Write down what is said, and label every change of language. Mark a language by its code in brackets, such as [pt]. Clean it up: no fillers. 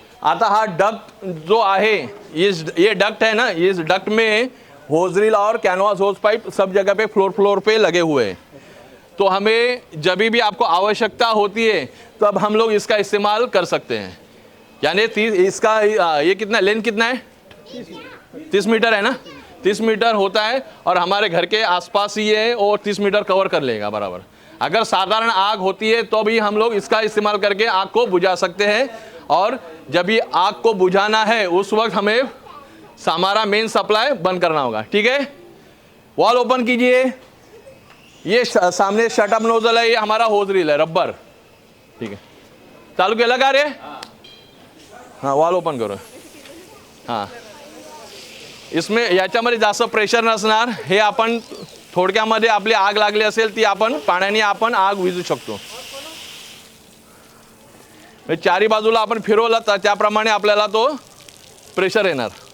[mr] आता हा डक्ट जो आहे, [hi] ये डक्ट है ना, इस डक्ट में होज रील और कैनवास होज पाइप सब जगह पे फ्लोर पे लगे हुए हैं। तो हमें जब भी आपको आवश्यकता होती है तब हम लोग इसका इस्तेमाल कर सकते हैं। यानी 30, इसका ये कितना लेंथ कितना है, 30 मीटर है ना, 30 मीटर होता है और हमारे घर के आसपास ही है और 30 मीटर कवर कर लेगा बराबर। अगर साधारण आग होती है तो भी हम लोग इसका इस्तेमाल करके आग को बुझा सकते हैं। और जब ये आग को बुझाना है उस वक्त हमें हमारा मेन सप्लाई बंद करना होगा। ठीक है, वॉल ओपन कीजिए। ये सामने शटअप नोजल है, ये हमारा होज रील है रबर। ठीक है, [mr] चालू केलं का रे? हां, वॉल ओपन करू। हां, [hi] इसमें [mr] याच्यामध्ये जास्त प्रेशर नसणार। हे आपण थोडक्यामध्ये आपली आग लागली असेल ती आपण पाण्याने आपण आग विझू शकतो। चारी बाजूला आपण फिरवला तर त्याप्रमाणे आपल्याला तो प्रेशर येणार।